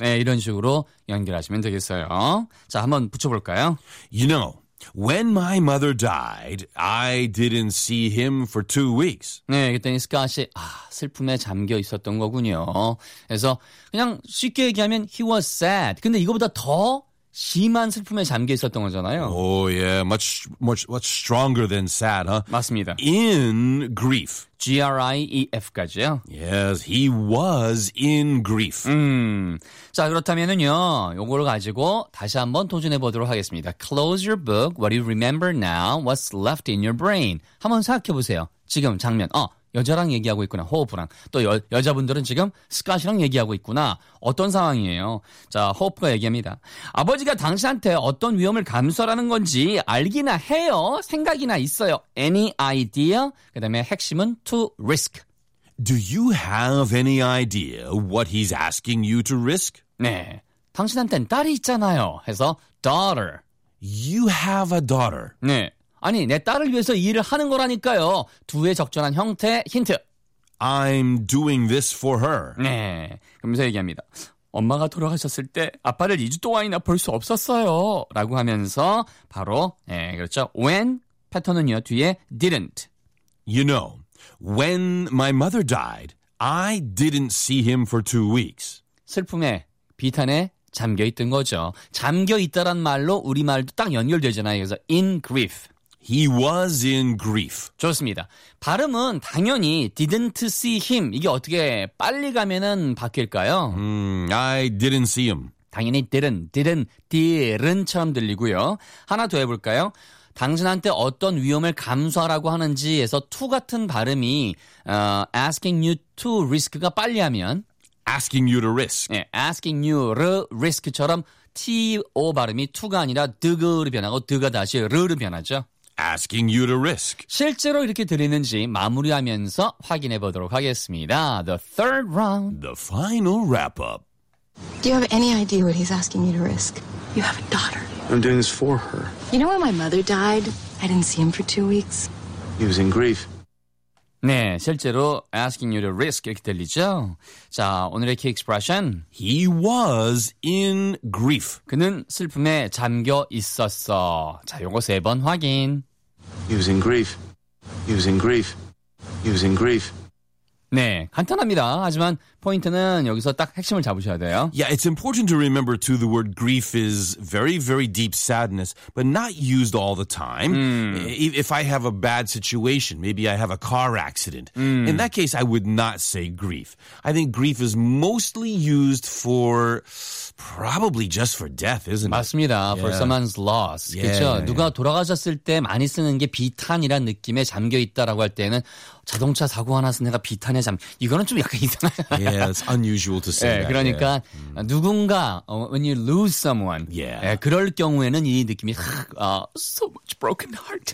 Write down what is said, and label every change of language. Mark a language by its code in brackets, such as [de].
[ko] 네, 이런 식으로 연결하시면 되겠어요. 자, 한번 붙여볼까요? [en] You know... When my mother died, I didn't see him for 2 weeks. [ko] 네, 그랬더니 스카시, 아, 슬픔에 잠겨 있었던 거군요. 그래서 그냥 쉽게 얘기하면 [en] he was sad. [ko] 근데 이거보다 더 심한 슬픔에 잠겨 있었던 거잖아요. [en] Oh, yeah. Much stronger than sad, huh? [ko] 맞습니다. [en] In grief. [ko] G-R-I-E-F까지요. [en] Yes, he was in grief. [ko] 자, 그렇다면은요. 요걸 가지고 다시 한번 도전해 보도록 하겠습니다. [en] Close your book. What do you remember now? What's left in your brain? [ko] 한번 생각해 보세요. 지금 장면. 여자랑 얘기하고 있구나. 호프랑. 또 여자분들은 지금 스카시랑 얘기하고 있구나. 어떤 상황이에요? 자, 호프가 얘기합니다. 아버지가 당신한테 어떤 위험을 감수하라는 건지 알기나 해요. 생각이나 있어요. [en] Any idea? [ko] 그 다음에 핵심은 [en] to risk. Do you have any idea what he's asking you to risk? [ko] 네. 당신한테는 딸이 있잖아요. 해서 daughter. [en] You have a daughter. [ko] 네. 아니, 내 딸을 위해서 이 일을 하는 거라니까요. 두의 적절한 형태, 힌트. [en] I'm doing this for her. [ko] 네, 그러면서 얘기합니다. 엄마가 돌아가셨을 때 아빠를 2주 동안이나 볼 수 없었어요. 라고 하면서 바로, 네, 그렇죠. When 패턴은요, 뒤에 didn't. [en] You know, when my mother died, I didn't see him for 2 weeks. [ko] 슬픔에, 비탄에. 잠겨있던 거죠. 잠겨있다란 말로 우리말도 딱 연결되잖아요. 그래서 [en] in grief. He was in grief. [ko] 좋습니다. 발음은 당연히 [en] didn't see him. [ko] 이게 어떻게 빨리 가면은 바뀔까요? [en] I didn't see him. [ko] 당연히 didn't처럼 들리고요. 하나 더 해볼까요? 당신한테 어떤 위험을 감수하라고 하는지 해서 to 같은 발음이 [en] asking you to risk [ko] 가 빨리 하면 [en] Asking you to risk. [ko] 네, [en] asking you to risk [ko] 처럼 T-O 발음이 to가 아니라 드그로 변하고 드가 다시 르로 변하죠. [en] Asking you to risk. [ko] 실제로 이렇게 들리는지 마무리하면서 확인해 보도록 하겠습니다. [en] The third round. The final wrap-up. Do you have any idea what he's asking you to risk? You have a daughter. I'm doing this for her. You know when my mother died? I didn't see him for 2 weeks. He was in grief. [ko] 네, 실제로 [en] asking you to risk [ko] 이렇게 들리죠. 자, 오늘의 [en] key expression. He was in grief. [ko] 그는 슬픔에 잠겨 있었어. 자, 요거 세 번 확인. [en] He was in grief. He was in grief. He was in grief. [ko] 네, 간단합니다. 하지만 포인트는 여기서 딱 핵심을 잡으셔야 돼요. [en] Yeah, it's important to remember too the word grief is very, very deep sadness, but not used all the time. If I have a bad situation, maybe I have a car accident. In that case, I would not say grief. I think grief is mostly used for probably just for death, isn't it? [ko] 맞습니다. [en] Yeah. For someone's loss. Yeah, [ko] 그렇죠? [en] Yeah, yeah. [ko] 누가 돌아가셨을 때 많이 쓰는 게 비탄이란 느낌에 잠겨 있다라고 할 때는 자동차 사고 하나 서 내가 비탄에 잠. 이거는 좀 약간 이상하잖아요. [en] Yeah, it's unusual to say [ko] 네, [en] that. [ko] 그러니까 [en] yeah. [ko] 누군가 [en] when you lose someone. Yeah. [ko] 네, 그럴 경우에는 이 느낌이 [en] so much broken heart.